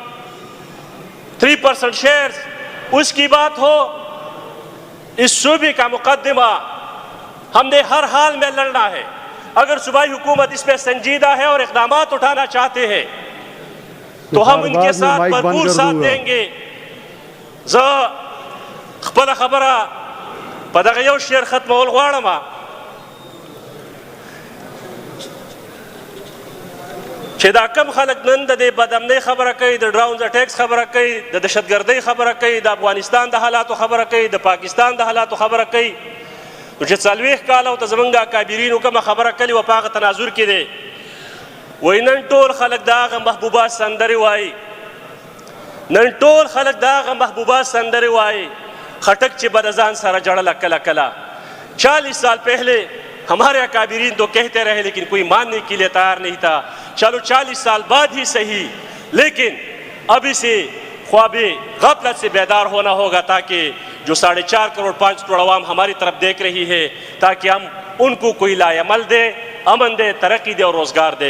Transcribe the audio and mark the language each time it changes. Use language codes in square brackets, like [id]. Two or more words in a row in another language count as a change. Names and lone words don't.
[ur] 3% شیئرز، اس کی بات ہو، اس صوبے کا مقدمہ ہم نے ہر حال میں لڑنا ہے۔ اگر صوبائی حکومت اس میں سنجیدہ ہے اور اقدامات اٹھانا چاہتے ہیں تو ہم ان کے ساتھ بھرپور ساتھ دیں گے۔ [ps] خپل خبره په دغه یو شعر ختمول غواړم، چې دا کم خلک نن د دې بدامنۍ خبره کوي، د ډراونز اټیکس خبره کوي، د دهشتګردۍ خبره کوي، د افغانستان د حالاتو خبره کوي، د پاکستان د حالاتو خبره کوي، نو چې 40 کاله ورته زمونږ اکابرینو کومه خبره کړې وه په هغه تناظر کې دی، وایي نن ټول خلک د هغه محبوبات سندرې وایي، نن ټول خلک د هغه محبوبات سندرې وایي، خټک چې به د ځان سره جړله کله کله۔ [ur] 40 سال پہلے ہمارے اکابرین تو کہتے رہے لیکن کوئی ماننے کے لیے تیار نہیں تھا، چلو 40 سال بعد ہی صحیح، لیکن ابھی سے خواب غفلت سے بیدار ہونا ہوگا تاکہ جو 4.5 کروڑ 5 کروڑ عوام ہماری طرف دیکھ رہی ہے، تاکہ ہم ان کو کوئی لائے عمل دے، امن دے، ترقی دے اور روزگار دے۔